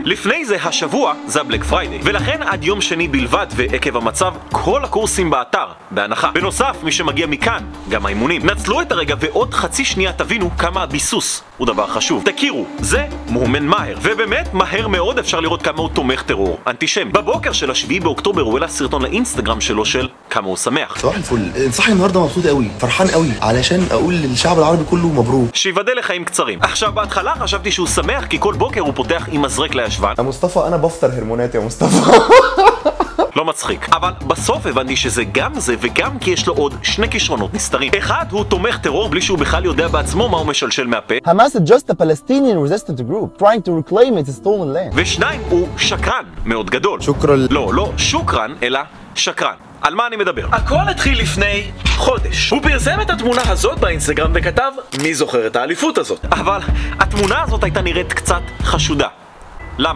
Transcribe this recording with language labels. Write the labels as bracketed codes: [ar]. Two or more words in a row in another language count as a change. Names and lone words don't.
[he] לפני זה השבוע זה הבלק פריידיי, ולכן עד יום שני בלבד ועקב המצב כל הקורסים באתר בהנחה. בנוסף, מי שמגיע מכאן, גם האימונים. נצלו את הרגע ועוד חצי שנייה תבינו כמה הביסוס הוא דבר חשוב. תכירו, זה מואמן מאהר, ובאמת מהר מאוד אפשר לראות כמה הוא תומך טרור אנטישמי. בבוקר של השביעי באוקטובר הוא העלה סרטון לאינסטגרם שלו של כמה הוא שמח. [ar] صباح الفل، صاحي النهارده مبسوط قوي، فرحان قوي، علشان اقول للشعب العربي كله مبروك. [he] שיבדל לחיים קצרים. עכשיו בהתחלה חשבתי שהוא שמח כי כל בוקר הוא פותח עם מזרק לישבן. [ar] يا مصطفى انا بفطر هرمونات يا مصطفى. [he] לא מצחיק. אבל בסוף הבנתי שזה גם זה וגם כי יש לו עוד שני כישרונות נסתרים. אחד, הוא תומך טרור בלי שהוא בכלל יודע בעצמו מה הוא משלשל מהפה. [en] Hamas is just a Palestinian resistance group trying to reclaim its stolen land. [he] ושניים, הוא שקרן מאוד גדול. שוקרן. לא שוקרן, אלא שקרן. על מה אני מדבר? הכל התחיל לפני חודש. הוא פרסם את התמונה הזאת באינסטגרם וכתב, מי זוכר את האליפות הזאת? אבל התמונה הזאת הייתה נראית קצת חשודה. למה?